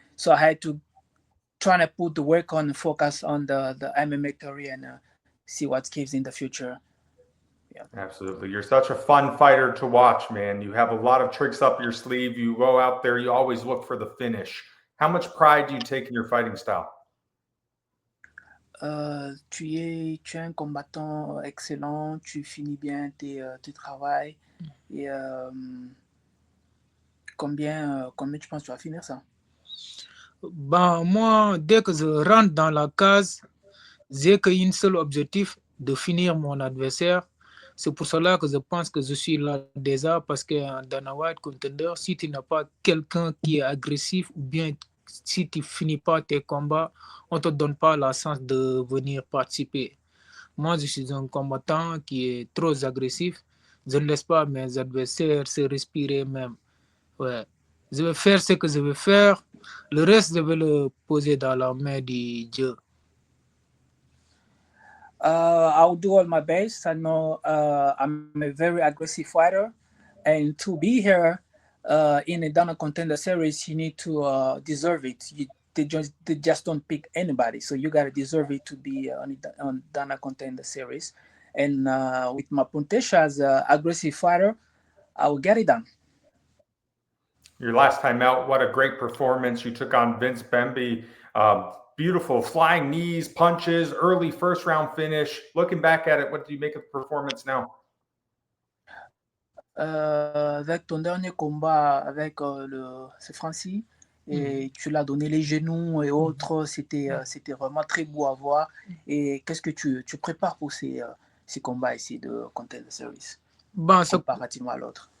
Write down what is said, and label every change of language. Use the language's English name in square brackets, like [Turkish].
[English] So I had to try to put the work on and focus on the MMA career and see what gives in the future. Yeah. Absolutely. You're such a fun fighter to watch, man. You have a lot of tricks up your sleeve. You go out there, you always look for the finish. How much pride do you take in your fighting style? [French] Tu es un combattant excellent, tu finis bien tes travails. Et combien tu penses que tu vas finir ça? Ben, moi, dès que je rentre dans la case, j'ai qu'un seul objectif, de finir mon adversaire. C'est pour cela que je pense que je suis là déjà, parce que dans un White Contender, si tu n'as pas quelqu'un qui est agressif ou bien si tu ne finis pas tes combats, on ne te donne pas la chance de venir participer. Moi, je suis un combattant qui est trop agressif. Je ne laisse pas mes adversaires se respirer même. Ouais. Je vais faire ce que je vais faire. Le reste, je vais le poser dans la main du Dieu. [English] I'll do all my best. I know I'm a very aggressive fighter, and to be here in a Dana Contender Series, you need to deserve it. They just don't pick anybody, so you gotta deserve it to be on Dana Contender Series. And with my Puntesha as an aggressive fighter, I will get it done. Your last time out, what a great performance. You took on Vince Bemby. Beautiful flying knees, punches, early first round finish. Looking back at it, what do you make of the performance now? [French] Avec ton dernier combat avec c'est Francis, et tu l'as donné les genoux et autres, c'était vraiment très beau à voir. Et qu'est-ce que tu prépares pour ces combats ici de Contender Series comparativement à l'autre?